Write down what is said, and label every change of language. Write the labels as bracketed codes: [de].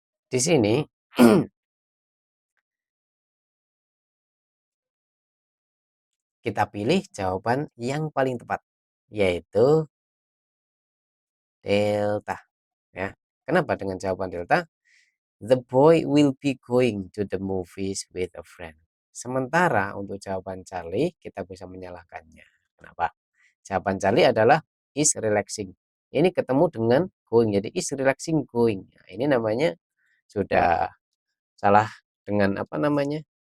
[id] Di sini kita pilih jawaban yang paling tepat, yaitu delta. Ya. Kenapa dengan jawaban delta? [en] The boy will be going to the movies with a friend. [id] Sementara untuk jawaban Charlie kita bisa menyalahkannya. Kenapa? Jawaban Charlie adalah is relaxing. Ini ketemu dengan going, jadi is relaxing going. Nah, ini namanya sudah salah dengan apa namanya?